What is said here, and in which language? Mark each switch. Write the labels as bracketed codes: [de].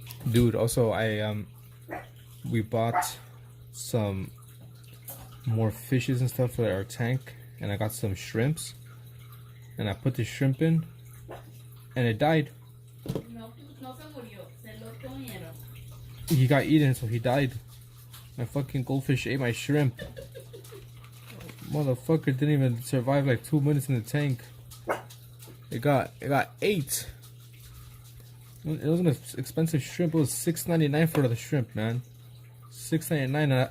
[en] Dude, also we bought some more fishes and stuff for our tank, and I got some shrimps, and I put the shrimp in, and it died. [es] No se murió, se lo comieron. [en] He got eaten, so he died. My fucking goldfish ate my shrimp. Motherfucker didn't even survive like 2 minutes in the tank. It got 8. It was an expensive shrimp. It was $6.99 for the shrimp, man. $6.99.